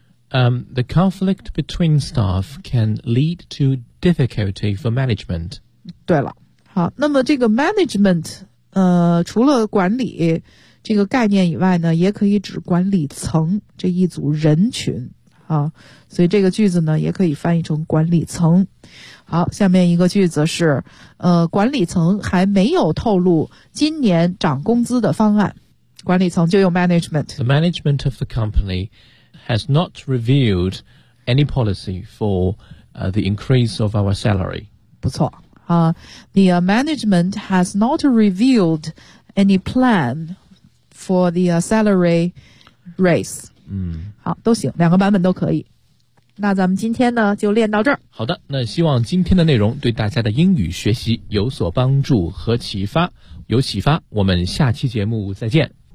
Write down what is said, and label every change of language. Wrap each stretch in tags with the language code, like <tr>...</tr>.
<en>The conflict between staff can lead to difficulty for management.</en> <zh>对了，好，那么这个 management 除了管理这个概念以外呢也可以指管理层这一组人群啊，所以这个句子呢也可以翻译成管理层。好，下面一个句子是管理层还没有透露今年涨工资的方案，管理层就用 management.</zh> <en>The management of the company has not revealed any policy for the increase of our salary.</en> <zh>不错啊，</zh> <en>the management has not revealed any plan for the salary raise. 嗯，</en> <zh>好，都行，两个版本都可以。那咱们今天呢就练到这儿。好的，那希望今天的内容对大家的英语学习有所帮助和启发，有启发。我们下期节目再见。</zh>